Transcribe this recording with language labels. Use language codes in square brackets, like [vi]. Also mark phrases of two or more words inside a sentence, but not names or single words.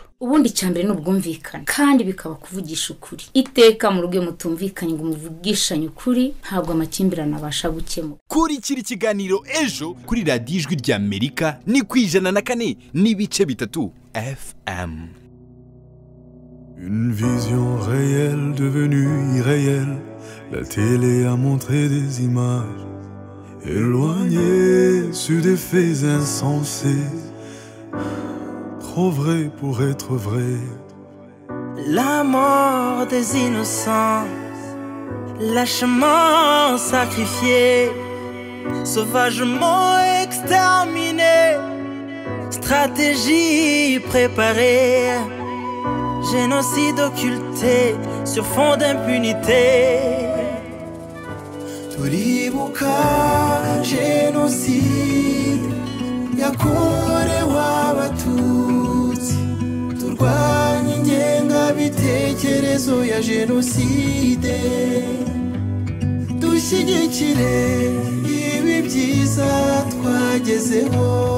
[rw] Ubundi cyambere ni ubwumvikane, kandi bikaba kuvugisha ukuri. Iteka mu rugo mutumvikanye ngo muvugishanye ukuri, ntabwo amakimbirane abasha gukemura. Kurikira ikiganiro Ejo kuri Radio Ijwi rya Amerika ni ku 104.3 FM. [fr] Une vision réelle devenue irréelle. La télé a montré des images éloignées sur des faits insensés, trop vrai pour être vrai. La mort des innocents, lâchement sacrifié, sauvagement exterminé, stratégie préparée, génocide occulté sur fond d'impunité. [rw] Turibuka génocide yakorewe abatutsi, turwanya ingengabitekerezo ya jenoside, dushyigikire ibi byiza twagezeho.